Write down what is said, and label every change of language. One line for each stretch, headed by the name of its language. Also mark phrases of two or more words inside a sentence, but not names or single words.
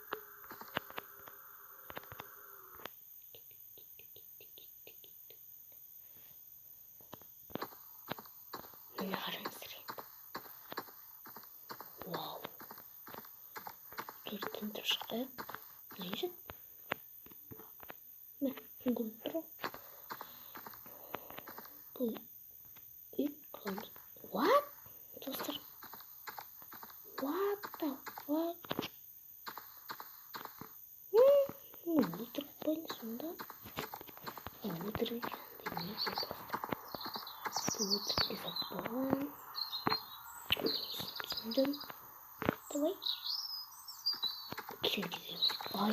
Kazakh: Міне қараңыздар енді. Вау. Төрттен тұрып шықайық. Не жет? Мә, көріп тұр. Бұл үй қаламыз. What? Достар.
English: What the fuck?
Kazakh: Өлтіріп қойын сонда. Өлтіріп жанды не еді? Өлтіріп кесіп болған. Түсіндім. Давай. Келгіземіз. Ай.